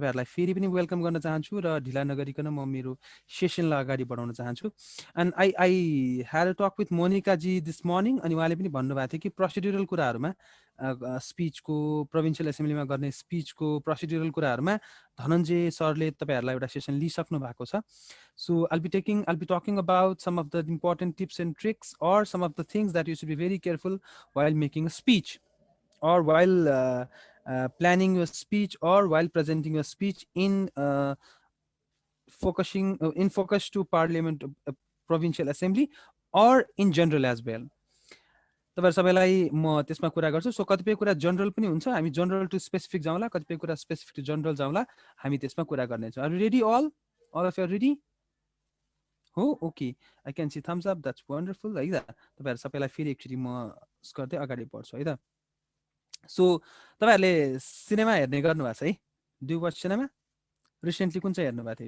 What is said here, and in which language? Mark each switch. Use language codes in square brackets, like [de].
[ne] तपाईहरुलाई फेरि पनि वेलकम गर्न चाहन्छु र ढिला नगरिकन म मेरो सेसनलाई अगाडि बढाउन चाहन्छु। [en] and I had a talk with Monika ji this morning, [ne] अनि उहाँले पनि भन्नुभएको थियो कि प्रोसिड्युरल कुराहरूमा स्पिचको, प्रोभिन्सियल एसेम्ब्लीमा गर्ने स्पिचको प्रोसिड्युरल कुराहरूमा धनञ्जय सरले तपाईहरुलाई एउटा सेसन लिइसक्नु भएको छ। [en] So I'll be talking about some of the important tips and tricks or some of the things that you should be very careful while making a speech or while planning your speech or while presenting your speech in focus to parliament, provincial assembly or in general as well। [ne] तपाईहरु सबैलाई म त्यसमा कुरा गर्छु। So कतिपय कुरा general पनि हुन्छ, हामी जनरल टु स्पेसिफिक जाउँला, कतिपय कुरा स्पेसिफिक टु जनरल जाउँला, हामी त्यसमा कुरा गर्नेछौँ। [en] Are you ready? all of you are ready? हो, okay, I can see thumbs up, that's wonderful है त। [ne] तपाईहरु सबैलाई फेरि एकचोटि म गर्दै अगाडि बढ्छु है त। सो तपाईहरुले सिनेमा हेर्ने गर्नु भएको छ है? [en] Do you watch cinema? [ne] Recently कुन चाहिँ हेर्नु भएको थियो?